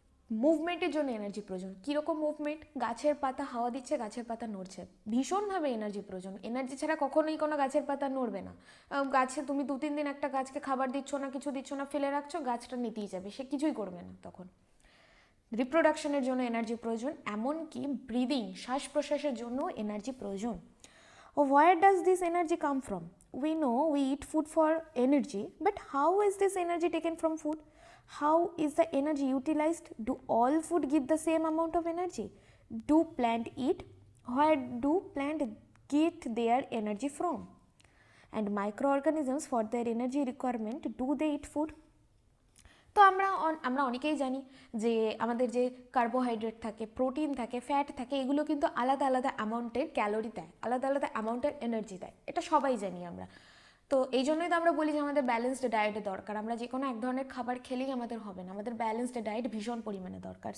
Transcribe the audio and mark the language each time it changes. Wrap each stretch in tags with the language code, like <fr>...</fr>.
<bn>মুভমেন্টের জন্য এনার্জি প্রয়োজন। কীরকম মুভমেন্ট? গাছের পাতা হাওয়া দিচ্ছে, গাছের পাতা নড়ছে, ভীষণভাবে এনার্জি প্রয়োজন। এনার্জি ছাড়া কখনোই কোনো গাছের পাতা নড়বে না। গাছে তুমি 2-3 দিন একটা গাছকে খাবার দিচ্ছ না, কিছু দিচ্ছ না, ফেলে রাখছো, গাছটা নিতেই যাবে, সে কিছুই করবে না তখন। রিপ্রোডাকশনের জন্য এনার্জি প্রয়োজন, এমনকি ব্রিদিং শ্বাস প্রশ্বাসের জন্য এনার্জি প্রয়োজন।</bn> <en>Where does this energy come from? We know we eat food for energy, but how is this energy taken from food? How is the energy utilized? Do all food give the same amount of energy? Do plant eat? Where do plant get their energy from? And microorganisms, for their energy requirement, do they eat food?</en> <bn>তো আমরা অনেকেই জানি যে আমাদের যে carbohydrate থাকে, protein থাকে, fat থাকে, এগুলো কিন্তু আলাদা আলাদা অ্যামাউন্টের ক্যালোরি দেয়, আলাদা আলাদা অ্যামাউন্টের এনার্জি দেয়, এটা সবাই জানি আমরা। তো এই জন্যই তো আমরা বলি যে আমাদের ব্যালেন্সড ডায়েটের দরকার। আমরা যে কোনো এক ধরনের খাবার খেলেই আমাদের হবে না, আমাদের ব্যালেন্সড ডায়েট ভীষণ পরিমাণে দরকার।</bn>